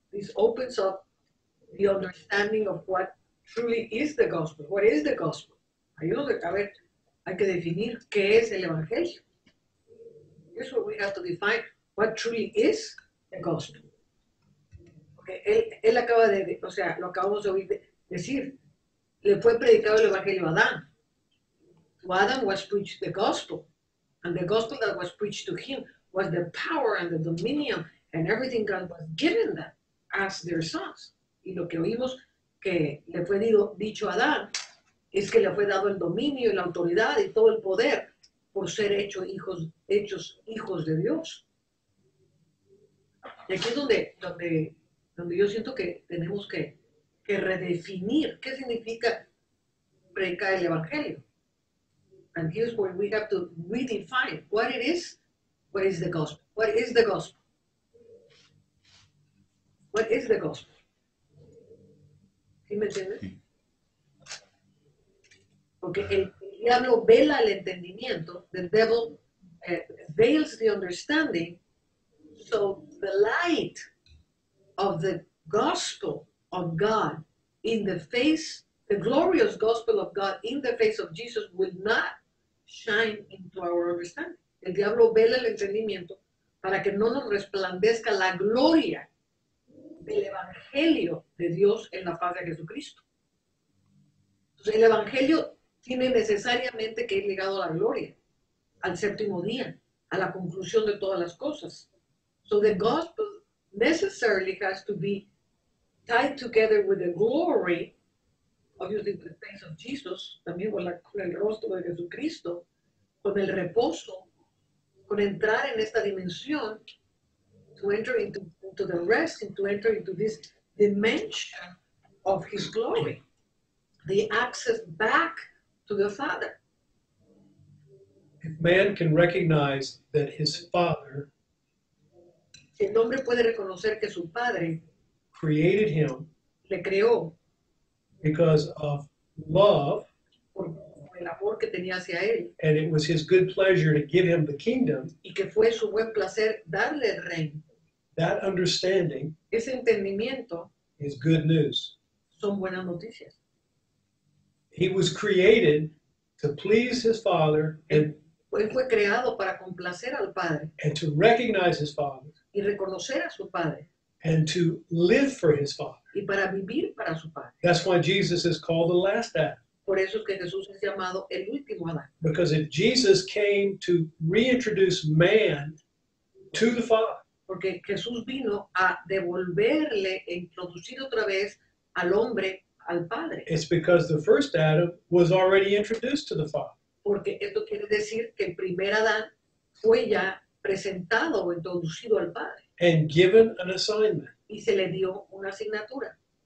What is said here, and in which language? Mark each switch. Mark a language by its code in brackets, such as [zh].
[en] This opens up the understanding of what truly is the gospel. What is the gospel? [es] Ahí es donde, hay que definir qué es el evangelio. [en] Here's what we have to define. What truly is the gospel. [es] Porque él acaba de, o sea, lo acabamos de oír decir, le fue predicado el evangelio a Adán. [en] To Adam was preached the gospel, and the gospel that was preached to him was the power and the dominion and everything God was given them as their sons. [es] Y lo que oímos que le fue dicho a Adán es que le fue dado el dominio y la autoridad y todo el poder por ser hechos hijos de Dios. Y aquí es donde yo siento que tenemos que redefinir qué significa predicar el evangelio. [en] And here's where we have to redefine what it is. What is the gospel? What is the gospel? What is the gospel? [es] ¿Sí me entiendes? Sí. Porque el diablo vela el entendimiento. [en] The devil veils the understanding. So the light of the gospel of God in the face, the glorious gospel of God in the face of Jesus will not shine into our understanding. [es] El diablo vela el entendimiento para que no nos resplandezca la gloria del evangelio de Dios en la faz de Jesucristo. Entonces, el evangelio tiene necesariamente que ir ligado a la gloria, al séptimo día, a la conclusión de todas las cosas. [en] So the gospel necessarily has to be tied together with the glory, obviously with the face of Jesus, [es] también con el rostro de Jesucristo, con el reposo, con entrar en esta dimensión, [en] to enter into the rest, and to enter into this dimension of his glory, the access back to the Father. If man can recognize that his Father [es] Si el hombre puede reconocer que su Padre [en] created him [es] le creó [en] because of love, [es] por el amor que tenía hacia él, [en] and it was his good pleasure to give him the kingdom, [es] y que fue su buen placer darle el reino, [en] that understanding [es] ese entendimiento [en] is good news. [es] son buenas noticias. [en] He was created to please his Father [es] Él fue creado para complacer al Padre [en] and to recognize his Father [es] y reconocer a su Padre [en] and to live for his Father. [es] y para vivir para su Padre. [en] That's why Jesus is called the last Adam. [es] Por eso es que Jesús es llamado el último Adán. [en] Because if Jesus came to reintroduce man to the Father, [es] Porque Jesús vino a devolverle e introducir otra vez al hombre al Padre. [en] it's because the first Adam was already introduced to the Father. [es] Porque esto quiere decir que el primer Adán fue ya presentado o introducido al Padre [en] And given an assignment. [es] y se le dio una asignatura.